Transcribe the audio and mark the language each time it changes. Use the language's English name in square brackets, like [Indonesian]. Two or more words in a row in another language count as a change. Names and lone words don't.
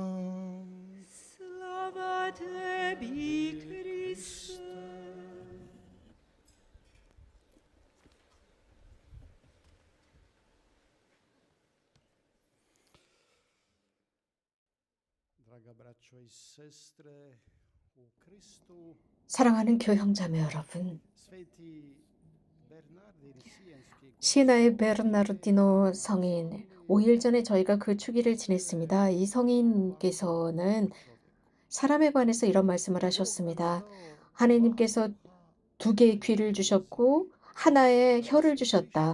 [Croatian] Slava Tebi, Kriste. Draga braćo i sestre u Kristu, [Korean] 사랑하는 교형자매 여러분, [Croatian] Sveti Bernardin Sienski [Korean] 시에나의 베르나르디노 성인 5일 전에 저희가 그 축일을 지냈습니다. 이 성인께서는 사람에 관해서 이런 말씀을 하셨습니다. 하나님께서 2개의 귀를 주셨고 하나의 혀를 주셨다.